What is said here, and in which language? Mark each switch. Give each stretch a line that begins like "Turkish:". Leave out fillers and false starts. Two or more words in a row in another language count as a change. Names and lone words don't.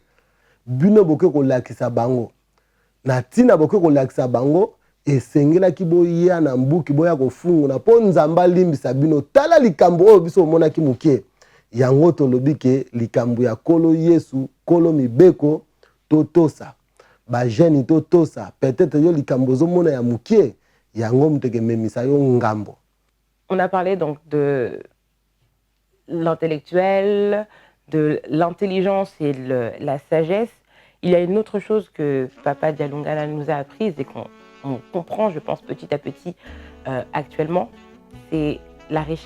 Lingala: Bino boke ko lakisa bango. Na tina boke ko lakisa bango esengela ki boya na mbuki boya ko fungu na po nzamba limbisa bino tala likambo oyo biso mona ki mukie. Yango tolobi ke likambo ya kolo Yesu, kolo mibeko totosa. Ba jeune totosa, peut-être yo likambo zo mona ya mukie, yango muteke memisa yo ngambo.
French: On a parlé donc de l'intellectuel, de l'intelligence et la sagesse. Il y a une autre chose que Papa Dialungala nous a apprise et qu'on comprend, je pense, petit à petit actuellement, c'est la richesse.